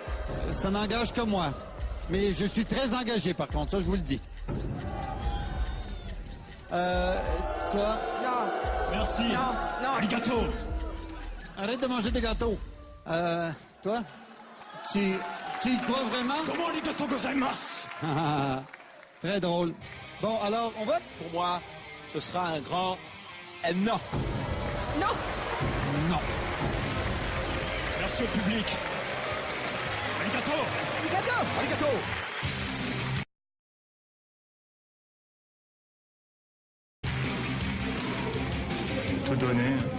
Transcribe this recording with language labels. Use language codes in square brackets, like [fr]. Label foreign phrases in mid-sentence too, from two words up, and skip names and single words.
[fr] ça n'engage que moi. Mais je suis très engagé, par contre, ça, je vous le dis. Toi, Non, Merci. non. Arigato. arrête de manger des gâteaux. Toi, tu y crois vraiment? [ja] Domo arigato gozaimasu. [fr] Très drôle. Bon, alors, on va... Pour moi, ce sera un grand non. Non. Non. Merci au public. Arigato. Gâteau. Arigato. Tout donner.